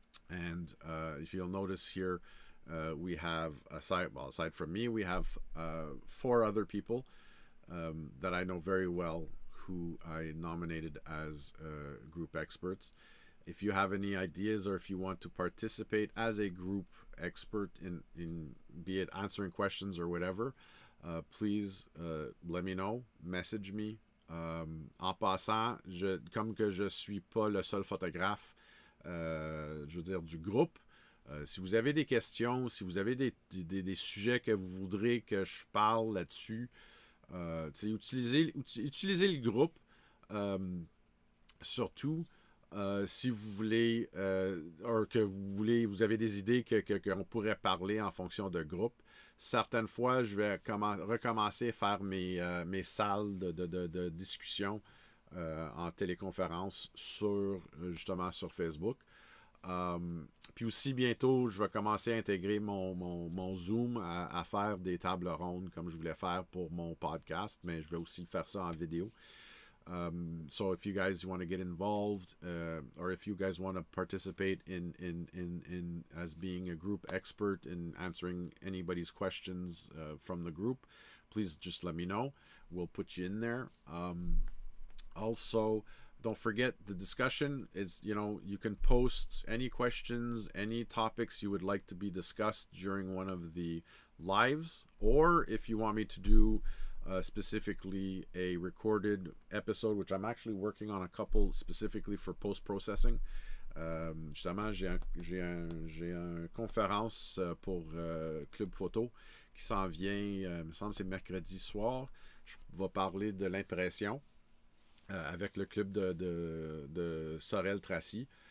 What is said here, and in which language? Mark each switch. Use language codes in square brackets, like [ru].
[en] And if you'll notice here, we have, aside from me, we have 4 other people that I know very well who I nominated as group experts. If you have any ideas or if you want to participate as a group expert in be it answering questions or whatever, please let me know, message me. [fr] En passant, comme que je suis pas le seul photographe, je veux dire du groupe, si vous avez des questions, si vous avez des sujets que vous voudrez que je parle là-dessus, utilisez le groupe, surtout si vous voulez, vous avez des idées qu'on pourrait parler en fonction de groupe. Certaines fois, je vais recommencer à faire mes salles de discussion en téléconférence justement sur Facebook. Puis aussi bientôt, je vais commencer à intégrer mon Zoom à faire des tables rondes comme je voulais faire pour mon podcast, mais je vais aussi faire ça en vidéo. [en] So if you guys want to get involved, or if you guys want to participate in as being a group expert in answering anybody's questions from the group, please just let me know. We'll put you in there. Also, don't forget the discussion is, you can post any questions, any topics you would like to be discussed during one of the lives, or if you want me to do specifically a recorded episode, which I'm actually working on a couple specifically for post-processing. [fr] Justement, j'ai une conférence pour Club Photo qui s'en vient, il me semble que c'est mercredi soir. Je vais parler de l'impression avec le club de Sorel-Tracy.